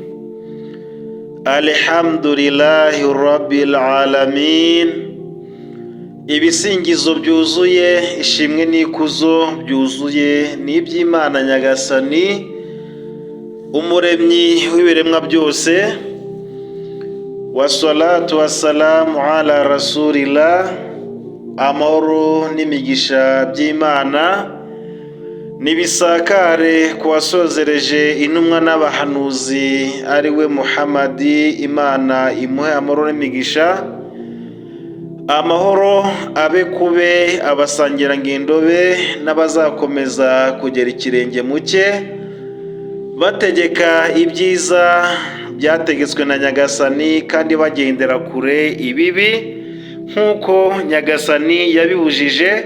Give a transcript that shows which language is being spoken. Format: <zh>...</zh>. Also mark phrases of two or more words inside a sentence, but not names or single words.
<ar>الحمد لله رب العالمين.</ar> <rw>Ibisingizo byuzuye, ishimwe n'ikuzo byuzuye ni iby'Imana Nyagasani, umuremyi w'ibiremwa byose.</rw> <ar>والصلاة والسلام على رسول الله.</ar> <rw>Amahoro n'imigisha by'Imana nibisakare ku wasozereje intumwa n'abahanuzi ari we Muhammadi. Imana imuhe amahoro n'imigisha. Amahoro abe kube abasangirangendo be n'abazakomeza kugera ikirenge mu cye, bategeka ibyiza byategetswe na Nyagasani kandi bagendera kure ibibi nk'uko Nyagasani yabibujije.</rw>